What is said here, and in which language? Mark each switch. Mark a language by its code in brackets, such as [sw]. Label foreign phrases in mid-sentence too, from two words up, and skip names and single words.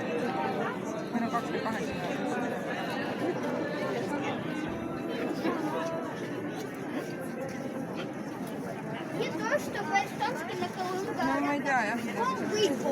[et] Meil on 28. [ru] Не то, что по-эстонски на Колымгаре. [et] No ma ei tea jah. [ru] Он выпал.